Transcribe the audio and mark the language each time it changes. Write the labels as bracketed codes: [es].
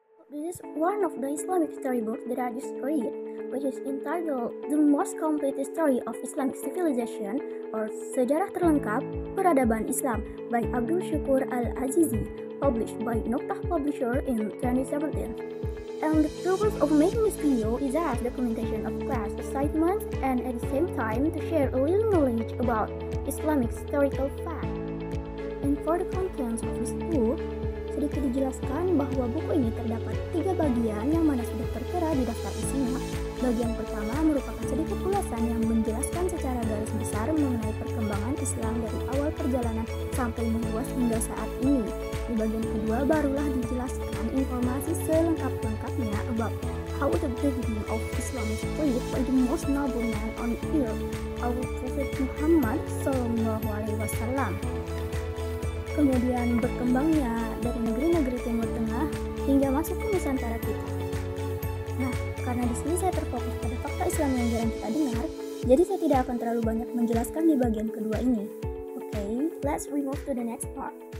[en] This is one of the Islamic storybooks that I just read, which is entitled The Most Complete Story of Islamic Civilization, or Sejarah Terlengkap Peradaban Islam by Abdul Syukur Al-Azizi, published by Noktah Publisher in 2017. And the purpose of making this video is as documentation of class assignments and at the same time to share a little knowledge about Islamic historical fact. And for the contents of this book, [id] sedikit dijelaskan bahwa buku ini terdapat 3 bagian yang mana sudah tertera di daftar isinya. Bagian pertama merupakan sedikit ulasan yang menjelaskan secara garis besar mengenai perkembangan Islam dari awal perjalanan sampai meluas hingga saat ini. Di bagian kedua barulah dijelaskan informasi selengkap-lengkapnya [en] about how the beginning of Islam is spread by the most noble man on earth, our Prophet Muhammad SAW. [id] Kemudian berkembangnya dari negeri-negeri Timur Tengah hingga masuk ke Nusantara kita. Nah, karena di sini saya terfokus pada fakta Islam yang jarang kita dengar, jadi saya tidak akan terlalu banyak menjelaskan di bagian kedua ini. [en] Okay, let's move to the next part.